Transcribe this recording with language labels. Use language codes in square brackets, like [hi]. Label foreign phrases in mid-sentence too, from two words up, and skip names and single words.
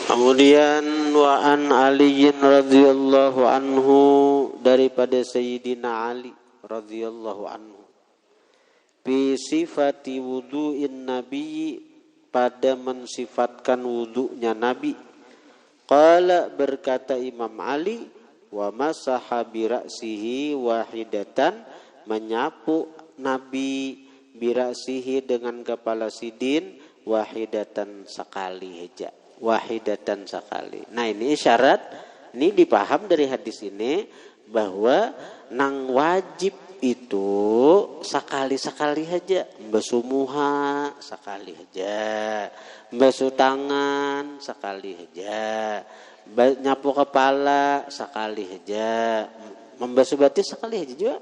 [id] Kemudian [ar] وعن علي رضي الله عنه, [id] daripada Sayyidina Ali [ar] رضي الله عنه, بصفة وضوء النبي, [id] pada mensifatkan wudu'nya Nabi. Qala, berkata Imam Ali, [ar] ومسح برأسه واحدة, [bjn] menyapu Nabi [ar] برأسه [bjn] dengan kepala sidin, wahidatan sekali aja, wahidatan sekali. Nah ini isyarat, ini dipaham dari hadis ini bahwa nang wajib itu sekali-sekali aja, basuh muha sekali aja, basuh tangan sekali aja, nyapu kepala sekali aja, membasuh batis sekali aja juga.